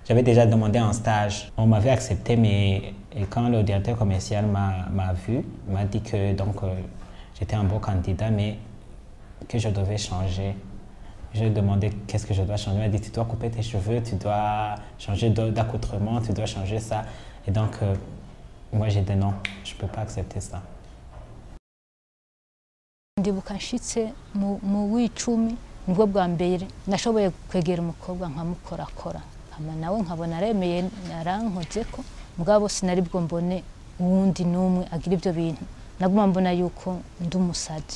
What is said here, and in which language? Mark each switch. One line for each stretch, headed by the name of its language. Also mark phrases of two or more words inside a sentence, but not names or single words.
French: J'avais déjà demandé un stage. On m'avait accepté, mais et quand le directeur commercial m'a vu, il m'a dit que j'étais un bon candidat, mais que je devais changer. Je lui ai demandé qu'est-ce que je dois changer. Il m'a dit tu dois couper tes cheveux, tu dois changer d'accoutrement, tu dois changer ça. Et donc, moi j'ai dit non, je ne peux pas accepter ça.
Rundi: Ndibuka nshitse mu w'icumi nibwo bwa mbere nashoboye kwegera umukobwa nkamukorakora hama nawe nkabona aremeye narankoze ko mugabo sinari bwo mbone uwundi numwe agira ibyo bintu naguma mbona yuko ndi umusazi.